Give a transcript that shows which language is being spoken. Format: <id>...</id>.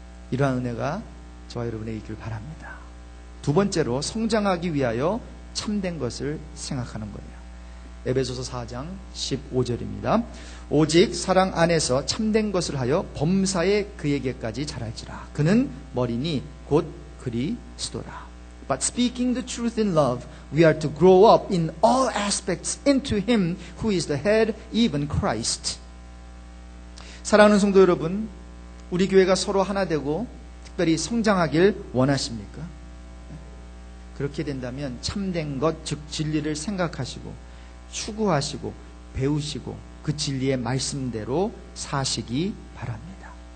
<ko>이러한 은혜가 저와 여러분에게 있길 바랍니다. 두 번째로 성장하기 위하여 참된 것을 생각하는 거예요. 에베소서 4장 15절입니다. 오직 사랑 안에서 참된 것을 하여 범사에 그에게까지 자랄지라. 그는 머리니 곧 그리스도라.</ko> <en>But speaking the truth in love, we are to grow up in all aspects into Him who is the head, even Christ.</en> <ko>사랑하는 성도 여러분, 우리 교회가 서로 하나 되고 특별히 성장하길 원하십니까? 그렇게 된다면 참된 것, 즉 진리를 생각하시고 추구하시고 배우시고 그 진리의 말씀대로 사시기 바랍니다.</ko>